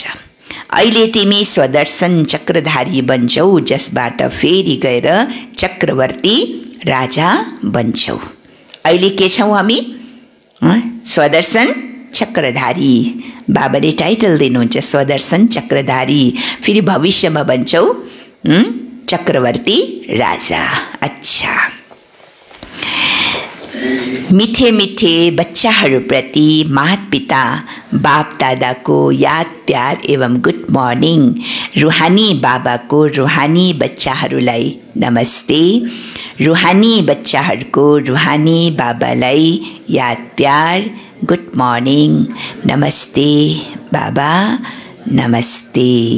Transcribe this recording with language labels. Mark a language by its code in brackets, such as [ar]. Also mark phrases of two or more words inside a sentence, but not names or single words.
[ne] अहिले तिमी स्वदर्शन चक्रधारी बन्छौ, जसबाट फेरि गएर चक्रवर्ती राजा बन्छौ। अहिले के छौँ हामी? स्वदर्शन चक्रधारी। बाबाले टाइटल दिनुहुन्छ स्वदर्शन चक्रधारी। फेरि भविष्यमा बन्छौ चक्रवर्ती राजा। अच्छा, मिठे मिठे बच्चाहरूप्रति माता पिता बाप दादाको याद प्यार एवं [en] good morning. [ne] रुहानी बाबाको रुहानी बच्चाहरूलाई नमस्ते। रुहानी बच्चाहरूको रुहानी बाबालाई याद प्यार [en] good morning, [ne] नमस्ते बाबा, नमस्ते।